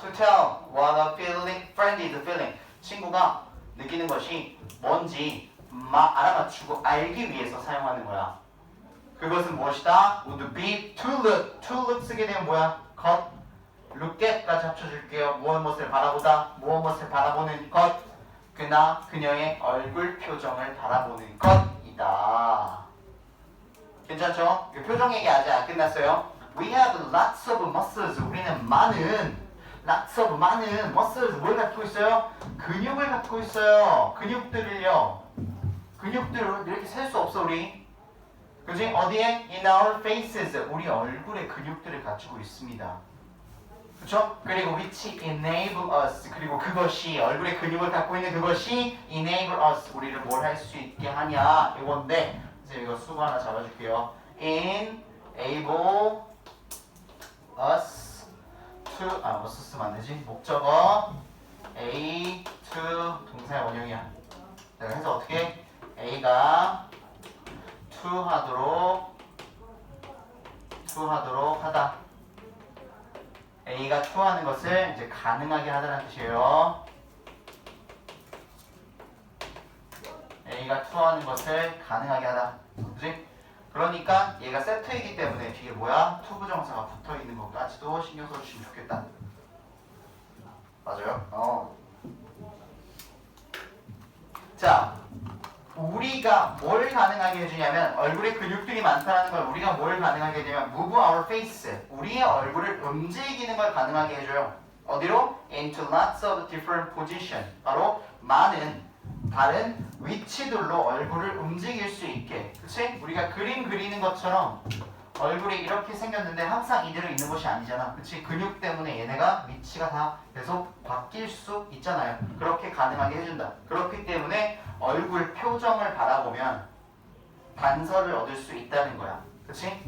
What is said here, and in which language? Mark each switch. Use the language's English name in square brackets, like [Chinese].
[English] To tell what a feeling, friend is feeling. [Korean] 친구가 느끼는 것이 뭔지 알아맞추고 알기 위해서 사용하는 거야. 그것은 무엇이다? [English] would be to look. to look [Korean] 쓰게 되면 뭐야? 것. [English] look at [Korean] 까지 합쳐줄게요. 무엇을 바라보다, 무엇을 바라보는 것. 그나 그녀의 얼굴 표정을 바라보는 것이다. 괜찮죠? 표정 얘기 아직 안 끝났어요. [English] We have lots of muscles. [Korean] 우리는 많은 muscles 뭘 갖고 있어요? 근육을 갖고 있어요. 근육들을요. 근육들을 이렇게 셀 수 없어 우리. 그지? 어디에? [English] In our faces. [Korean] 우리 얼굴에 근육들을 가지고 있습니다. 그쵸? 그리고 [English] which enable us. [Korean] 그리고 그것이 얼굴에 근육을 갖고 있는 그것이 enable us. 우리를 뭘 할 수 있게 하냐 이건데 이제 이거 수거 하나 잡아줄게요. [English] enable us to us [Korean] 쓰면 안 되지? 목적어 A to 동사의 원형이야. 자, 그래서 어떻게? A가 to 하도록 하다. A가 to 하는 것을 이제 가능하게 하다는 뜻이에요. A가 to 하는 것을 가능하게 하다. 그치? 그러니까 얘가 세트이기 때문에 뒤에 뭐야? to 부정사가 붙어 있는 것까지도 신경 써주시면 좋겠다. 맞아요? 자, 우리가 뭘 가능하게 해주냐면 얼굴에 근육들이 많다는 걸 우리가 뭘 가능하게 해주냐면 [English] move our face. [Korean] 우리의 얼굴을 움직이는 걸 가능하게 해줘요. 어디로? [English] into lots of different position. [Korean] 바로 많은 다른 위치들로 얼굴을 움직일 수 있게. 그치? 우리가 그림 그리는 것처럼 얼굴이 이렇게 생겼는데 항상 이대로 있는 것이 아니잖아. 그치? 근육 때문에 얘네가 위치가 다 계속 바뀔 수 있잖아요. 그렇게 가능하게 해준다. 그렇기 때문에 얼굴 표정을 바라보면 단서를 얻을 수 있다는 거야. 그치?